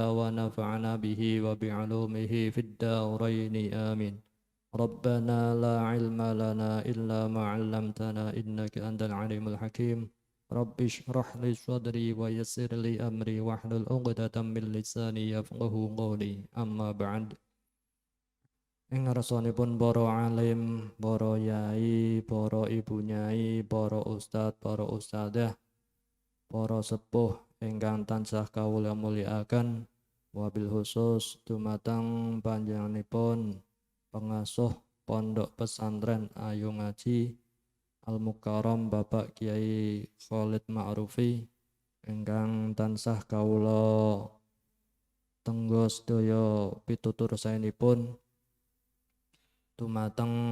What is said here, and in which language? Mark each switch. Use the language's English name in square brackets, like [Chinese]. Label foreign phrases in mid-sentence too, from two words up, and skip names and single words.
[Arabic] ونفعنا به وبعلومه في الدارين آمين ربنا لا علم لنا إلا ما علمتنا إنك أنت العليم الحكيم رب اشرح لي صدري ويسر لي أمري واحلل عقدة من لساني يفقه قولي أما بعد [Javanese] ing ngarsanipun para alim, para yai, para ibu nyai, para ustad, para ustadzah, para sepuh ingkang tansah kawula mulyakaken, wabil khusus dumateng panjenenganipun pengasuh Pondok Pesantren Ayu Ngaji Al Mukarram Bapak Kiai Khalid Ma'rufi ingkang tansah kawula tenggo sedaya pitutur saenipun dumateng